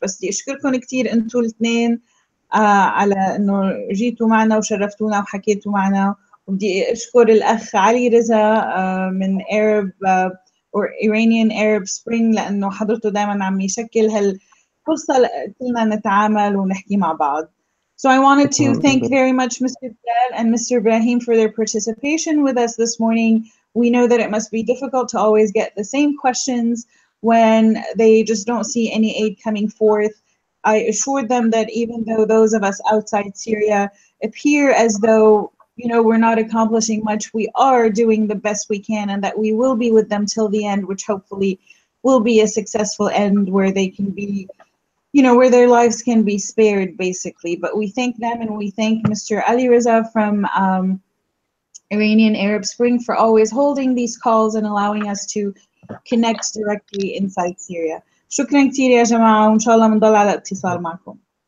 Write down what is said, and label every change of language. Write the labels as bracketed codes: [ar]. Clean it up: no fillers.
[ar] بس بدي أشكركم كثير أنتوا الاثنين على إنه جيتوا معنا وشرفتونا وحكيتوا معنا. وبدي أشكر الأخ علي رزا من Arab or Iranian Arab Spring لأنه حضرته دائما عم يشكل هالفرصة كلنا نتعامل ونحكي مع بعض. [en] So I wanted to thank very much Mr. Belal and Mr. Ibrahim for their participation with us this morning. We know that it must be difficult to always get the same questions when they just don't see any aid coming forth. I assured them that even though those of us outside Syria appear as though, you know, we're not accomplishing much, we are doing the best we can, and that we will be with them till the end, which hopefully will be a successful end where they can be you know, where their lives can be spared, basically. But we thank them, and we thank Mr. Ali Reza from Iranian Arab Spring for always holding these calls and allowing us to connect directly inside Syria. [ar] شكرا كثير يا جماعة، وإن شاء الله بنضل على اتصال معكم.